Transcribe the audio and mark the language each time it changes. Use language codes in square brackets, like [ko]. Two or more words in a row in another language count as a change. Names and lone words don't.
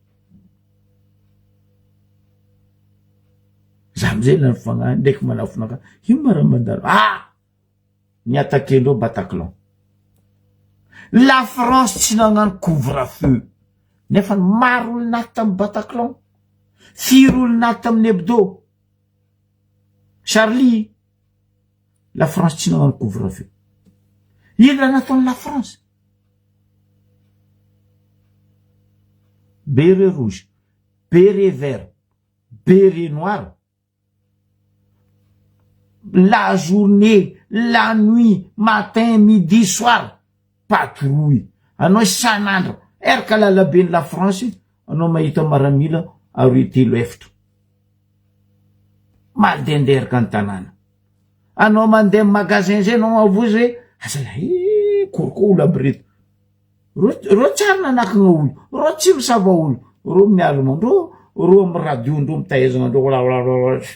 [mg] za amizay lany fogna ndraiky manafonaka ino ma raha mandalo ny atakendreo Bataclan la France tsy nagnano couvre-feu nefa maro olo naty tamy Bataclan 4 olo naty tamin'ny Hebdo Charlie la France tsy nagnano couvre-feu ino raha nataony la France [fr] béret rouge béret vert béret noir la journée la nuit matin midi soir patrouille [mg] anao isan'andro eraka lalabe la France anao mahita maramila aroy telo efatra mandenderaka ny tanàna anao mandeha magasin zay anao avozy hoe azala koroko olo aby reto ro tsara nanakina olo ro tsy misava olo ro mialma ro amy radio ndro mitaezana andro